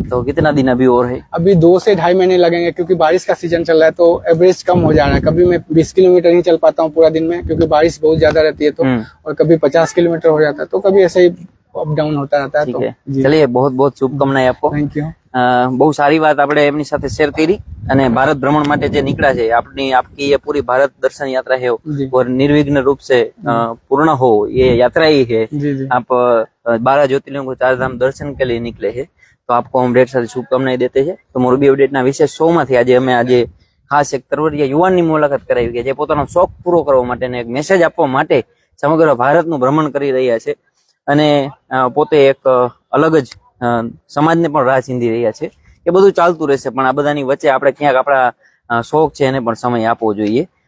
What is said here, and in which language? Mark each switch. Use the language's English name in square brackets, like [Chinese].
[Hindi] तो कितना दिन अभी और है? अभी 2 से 2.5 महीने लगेंगे, क्योंकि बारिश का सीजन चल रहा है तो एवरेज कम हो जा रहा है। कभी मैं 20 किलोमीटर ही चल पाता हूँ पूरा दिन में, क्योंकि बारिश बहुत ज्यादा रहती है तो, और कभी 50 किलोमीटर हो जाता है, तो कभी ऐसे ही अप डाउन होता रहता है। ठीक तो है, जी, ચલીએ बहुत बहुत શુભકામનાएं આપકો। [English] Thank you. [Gujarati] બહુ સારી વાત આપણે એમની સાથે શેર કરી અને ભારત ભ્રમણ માટે જે નીકળ્યા છે આપની [Hindi] आपकी ये पूरी भारत दर्शन यात्रा है जी। और निर्विघ्न रूप से पूर्ण हो ये यात्रा ही है। जी जी आप 12 ज्योतिर्लिंगों को 4 धाम दर्शन के लिए निकले हैं, तो आपको हम ढेर सारी शुभकामनाएं देते हैं। [Gujarati] तो મોરબી અપડેટના વિશેષ શોમાંથી આજે અમે આજે ખાસ એક તરવરિયા યુવાનની મુલાકાત કરાવી કે જે પોતાનો શોખ પૂરો કરવા માટે અને એક મેસેજ આપવા માટે સમગ્ર ભારતનું ભ્રમણ કરી રહ્યા છે અને પોતે એક અલગ જ સમાજને પણ રાહ ચીંધી રહ્યા છે। એ બધું ચાલતું રહેશે, પણ આ બધાની વચ્ચે આપણે ક્યાંક આપણા શોખ છે એને પણ સમય આપવો જોઈએ।